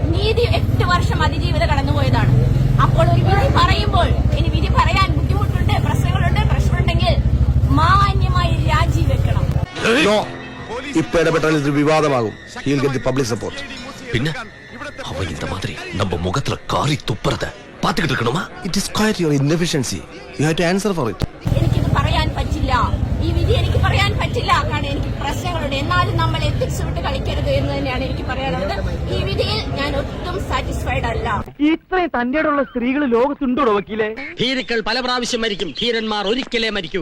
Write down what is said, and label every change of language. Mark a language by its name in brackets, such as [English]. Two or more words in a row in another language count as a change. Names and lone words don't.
[Malayalam] നീതി 8 വർഷം അതിജീവിത കടന്നുപോയതാണ്. അപ്പോൾ ഒരു വിധി പറയുമ്പോൾ ഇനി വിധി പറയാൻ ബുദ്ധിമുട്ടുണ്ട്, പ്രശ്നമുണ്ടെങ്കിൽ മാന്യമായി രാജിവെക്കണം. ഇപ്പൊ ഇടപെട്ടാൽ ഇത് വിവാദമാകും. [English] public support. [Malayalam] പിന്നെ അവ [Tamil] இந்த மாதிரி நம்ம முகத்துல காரி துப்புறத பாத்துக்கிட்டு இருக்கணுமா? [English] It is quite your inefficiency. You have to answer for it. [Malayalam] എനിക്കിത് പറയാൻ പറ്റില്ല. ഈ വിധി എനിക്ക് പറയാൻ പറ്റില്ല, കാരണം എനിക്ക് പ്രശ്നങ്ങളുണ്ട്. എന്നാലും നമ്മൾ എത്തിക്സ് വിട്ട് കളിക്കരുത് എന്ന് തന്നെയാണ് എനിക്ക് പറയാനുള്ളത്. ഈ വിധിയിൽ ഞാൻ ഒട്ടും സാറ്റിസ്ഫൈഡ് അല്ല. ഇത്രയും തന്റെയുള്ള സ്ത്രീകൾ ലോകത്തുണ്ടോ വക്കീലെ? ഭീരുക്കൾ പല പ്രാവശ്യം മരിക്കും, ധീരന്മാർ ഒരിക്കലേ മരിക്കൂ.